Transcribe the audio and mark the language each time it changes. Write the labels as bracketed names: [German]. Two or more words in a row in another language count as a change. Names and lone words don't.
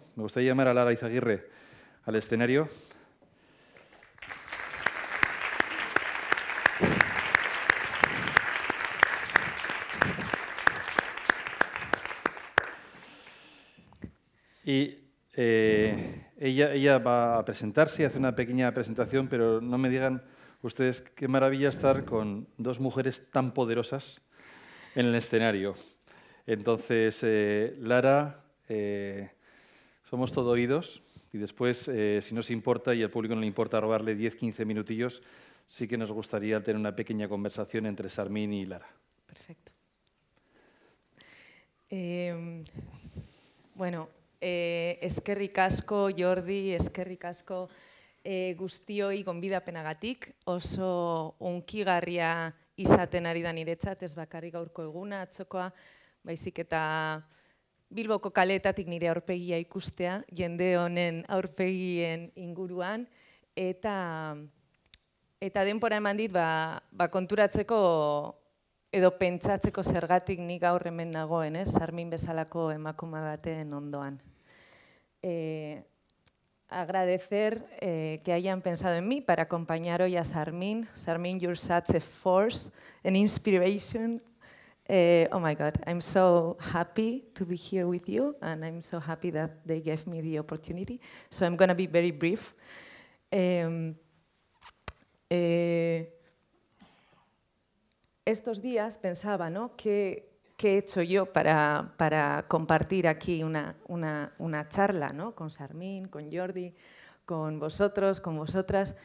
[Spanish] Me gustaría llamar a Lara Izaguirre al escenario. Y ella va a presentarse y hace una pequeña presentación, pero no me digan ustedes qué maravilla estar con 2 mujeres tan poderosas en el escenario. Entonces, Lara, somos todo oídos, y después, si nos importa y al público no le importa robarle 10-15 minutillos, sí que nos gustaría tener una pequeña conversación entre Sarmin y Lara. Perfecto. [Basque] Bueno, eskerrik asko Jordi, eskerrik asko guztioi gonbidapenagatik, oso hunkigarria izaten ari da niretzat, ez bakarrik gaurko eguna, atzokoa, baizik eta Bilboko kaleetatik nire aurpegia ikustea, jende honen aurpegien inguruan, eta denbora eman dit konturatzeko edo pentsatzeko zergatik nik gaur hemen nagoen, Sarmin bezalako emakume baten ondoan. [Spanish] Agradecer que hayan pensado en mí para acompañar hoy a Sarmin. [English] Sarmin, you're such a force, an inspiration. Oh my God, I'm so happy to be here with you, and I'm so happy that they gave me the opportunity. So I'm going to be very brief. [Spanish] Estos días pensaba, ¿no? ¿Qué he hecho yo para compartir aquí una charla, ¿no? Con Sarmin, con Jordi, con vosotros, con vosotras?